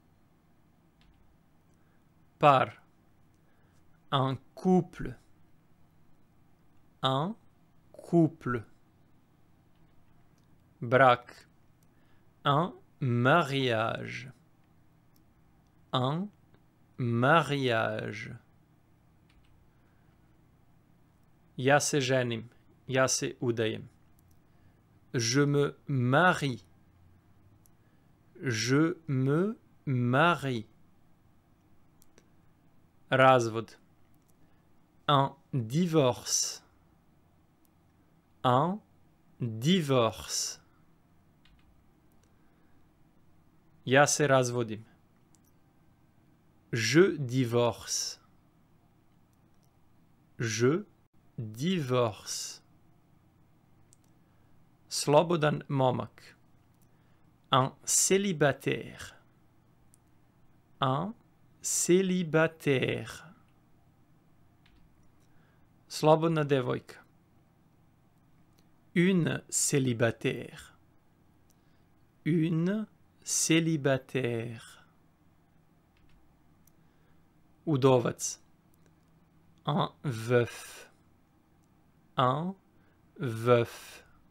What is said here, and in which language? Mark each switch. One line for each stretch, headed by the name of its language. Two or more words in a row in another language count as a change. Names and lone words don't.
French: Par. Un couple. Un couple. Brak. Un mariage. Un mariage.
Serbian: Ja se ženim. Ja se udajem.
French: Je me marie. Je me marie. Razvod. Un divorce. Un divorce.
Serbian: Ja se razvodim.
French: Je divorce. Je divorce.
Serbian: Slobodan momak.
French: Un célibataire. Un célibataire.
Serbian: Slobodna devojka.
French: Une célibataire. Une célibataire. Udovac. Un veuf. Un veuf.